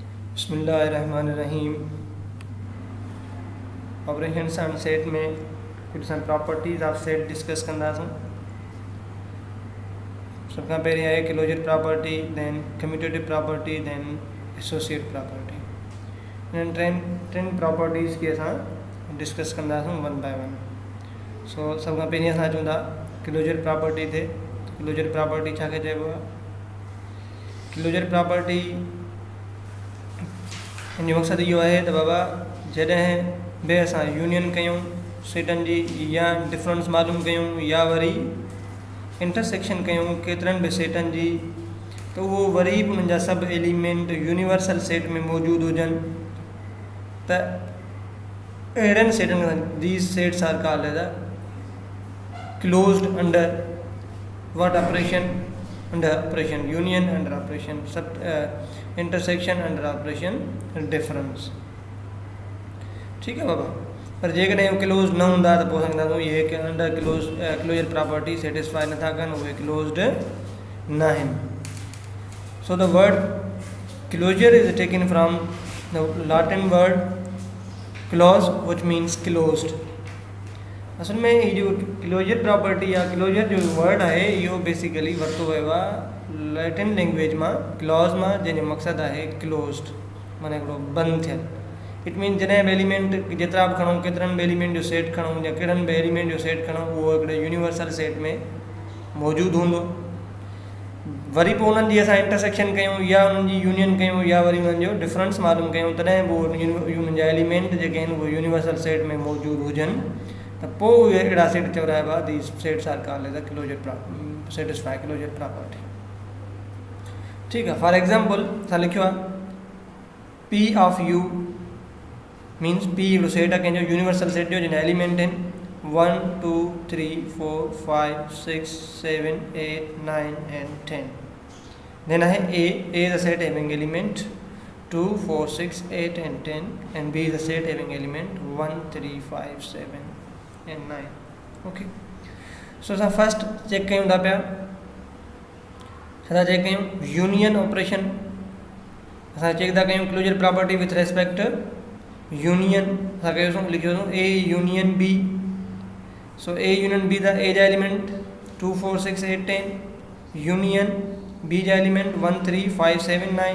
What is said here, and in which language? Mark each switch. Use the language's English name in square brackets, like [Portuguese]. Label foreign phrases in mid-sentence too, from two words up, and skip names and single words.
[English] बिस्मिल्लाहिर्रहमानिर्रहीम। operations and set [Sindhi] में कुछ [English] properties of set discuss कंदासूं। [Sindhi] सब खां पहिरीं आहे [English] closure property, then commutative property, then associate property. [Sindhi] इन टिनि प्रॉपर्टीज़ खे असां डिस्कस कंदासूं [English] one by one. [Sindhi] सो सब खां पहिरीं असां चऊं था [English] closure property [Sindhi] ते। [English] closure property [Sindhi] छा खे चइबो आहे? [English] closure property [Sindhi] हिन जो मक़सदु इहो आहे त बाबा जॾहिं बि असां यूनियन कयूं सेटनि जी, या डिफरेंस मालूम कयूं, या वरी इंटरसेक्शन कयूं केतिरनि बि सेटनि जी, त उहो वरी बि उन्हनि जा सभु एलिमेंट [English] universal set [Sindhi] में मौजूदु हुजनि। त अहिड़नि सेटनि खां [English] these sets are called as closed under what operation? under operation union, under operation sub intersection, under operation difference. [Sindhi] ठीक है बाबा। पर जेकॾहिं क्लोज न हूंदा त पोइ असां इहे कि [English] under closure property satisfy [Sindhi] नथा कनि, उहे क्लोज्ड न आहिनि। [English] so the word closure is taken from the Latin word clause which means closed. [Urdu] اصل میں یہ جو [English] closure property [Sindhi] या क्लोजर जो वर्ड है इहो बेसिकली वरितो वियो आहे [English] Latin language [Sindhi] में क्लॉज में, जंहिंजो मक़सदु आहे क्लोज्ड, माना हिकिड़ो बंदि थियल। [English] it mean [Sindhi] जॾहिं बि एलिमेंट जेतिरा बि खणूं, केतिरनि बि एलिमेंट जो सेट खणूं या कहिड़नि बि एलिमेंट जो सेट खणूं, उहो हिकिड़े [English] universal set [Sindhi] में मौजूदु हूंदो। वरी पोइ उन्हनि जी असां इंटरसेक्शन कयूं या उन्हनि जी यूनियन कयूं या वरी उन्हनि जो डिफरेंस मालूम कयूं, तॾहिं बि उन्हनि जा एलिमेंट जेके आहिनि उहे [English] universal set [Sindhi] में मौजूदु हुजनि, त पोइ उहे अहिड़ा सेट चवराइबा [English] these sets are called as closure satisfy closure property. [Sindhi] ठीक है। [English] for example [Sindhi] असां लिखियो आहे [English] P of U means P [Sindhi] हिकिड़ो सेट आहे कंहिंजो [English] universal set [Sindhi] जो, जिन एलिमेंट आहिनि 1 2 3 4 5 6 7 8 9 and 10। [English] देन आहे A is a set having element 2 4 6 8 and 10 and B is a set having element 1 3 5 7 and 9। ओके। [Sindhi] सो असां [English] first check [Sindhi] कयूं था पिया, छा चेक कयूं? [English] union operation. [Sindhi] असां चेक था कयूं [English] closure property with respect union. [Sindhi] असां कयोसीं, लिखियोसीं [English] A union B. so A union B [Sindhi] जा ए जा एलिमेंट 2 4 6 8 10, [English] union B [Sindhi] जा एलिमेंट 1 3 5 7 9।